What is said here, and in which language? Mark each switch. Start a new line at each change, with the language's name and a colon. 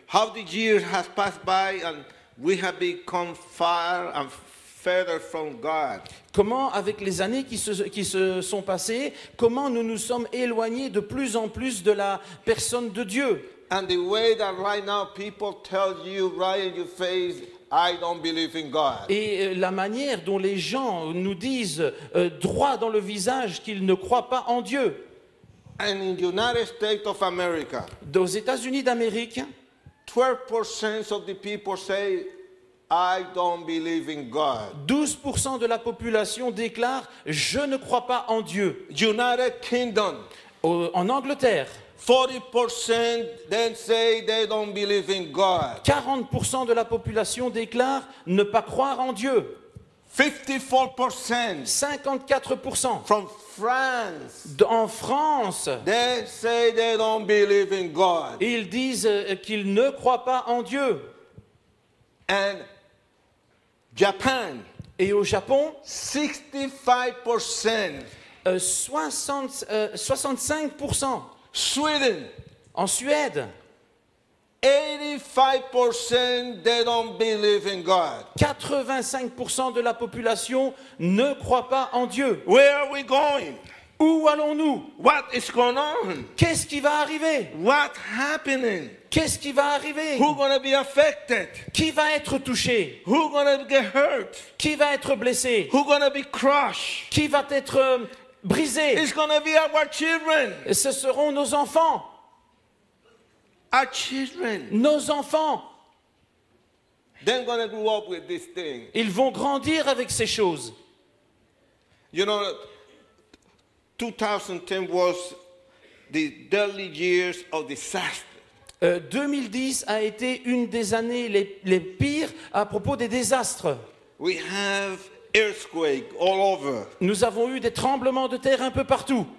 English: How the years has passed by and we have become far and further from God.
French: Comment, avec les années qui se sont passées, comment nous nous sommes éloignés de plus en plus de la personne de Dieu.
English: And the way that right now people tell you right in your face, I don't believe in God.
French: Et la manière dont les gens nous disent droit dans le visage qu'ils ne croient pas en Dieu.
English: And in the United States of America,
French: aux États-Unis d'Amérique,
English: 12% of the people say, I don't believe in God.
French: 12% de la population déclare je ne crois pas en Dieu.
English: United Kingdom,
French: en Angleterre,
English: 40% then say they don't believe in God.
French: 40% de la population déclare ne pas croire en Dieu.
English: 54%.
French: 54%.
English: From France.
French: En France,
English: they say they don't believe in God.
French: Ils disent qu'ils ne croient pas en Dieu.
English: And Japan.
French: Et au Japon,
English: 65%.
French: 65%.
English: Sweden.
French: En Suède,
English: 85% they don't believe in God.
French: 85% de la population ne croit pas en Dieu.
English: Where are we going?
French: Où allons-nous?
English: What is going on?
French: Qu'est-ce qui va arriver?
English: What's happening?
French: Qu'est-ce qui va arriver?
English: Who's going to be affected?
French: Qui va être touché?
English: Who's going to get hurt?
French: Qui va être blessé?
English: Who's going to be crushed?
French: Qui va être brisé?
English: It's going to be our children.
French: Et ce seront nos enfants.
English: Our children.
French: Nos enfants.
English: They're going to grow up with this thing.
French: Ils vont grandir avec ces choses.
English: You know, 2010 was the deadly years of disaster.
French: 2010 a été une des années les pires à propos des désastres.
English: We have earthquake all over.
French: Nous avons eu des tremblements de terre un peu partout.